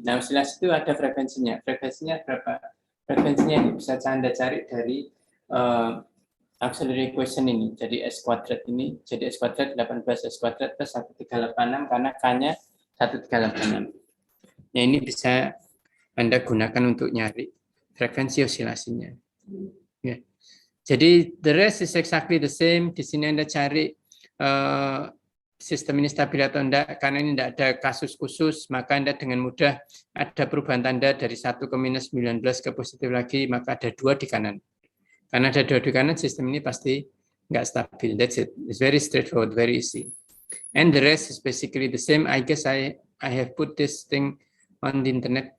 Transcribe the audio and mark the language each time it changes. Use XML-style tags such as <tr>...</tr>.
<id>Nah, osilasi itu ada frekuensinya. Frekuensinya berapa? Frekuensinya ini bisa Anda cari dari auxiliary equation ini. Jadi S kuadrat ini, jadi S kuadrat 18 S kuadrat plus 1386 karena K-nya 1386. Ya, ini bisa Anda gunakan untuk nyari frekuensi osilasinya. Ya.</id> <en>Jadi the rest is exactly the same.</en> <id>Di sini Anda cari sistem ini stabil atau enggak, karena ini tidak ada kasus khusus, maka Anda dengan mudah ada perubahan tanda dari 1 ke minus 19 ke positif lagi, maka ada 2 di kanan. Karena ada 2 di kanan, sistem ini pasti nggak stabil.</id> <en>That's it. It's very straightforward, very easy. And the rest is basically the same. I guess I have put this thing on the internet.</en>